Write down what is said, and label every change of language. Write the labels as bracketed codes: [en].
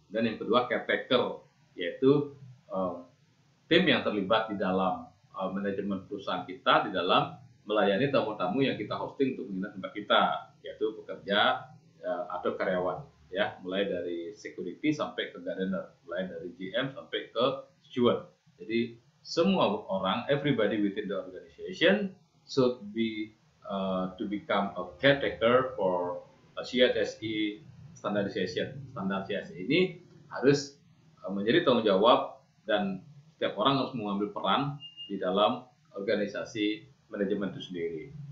[id] Dan yang kedua caretaker, yaitu tim yang terlibat di dalam manajemen perusahaan kita di dalam melayani tamu-tamu yang kita hosting untuk menginap tempat kita, yaitu pekerja atau karyawan, ya, mulai dari security sampai ke gardener, mulai dari GM sampai ke steward. Jadi semua orang, [en] everybody within the organization should be to become a caretaker for CSE standardization. [id] Standar CSE ini harus menjadi tanggung jawab, dan setiap orang harus mengambil peran di dalam organisasi manajemen itu sendiri.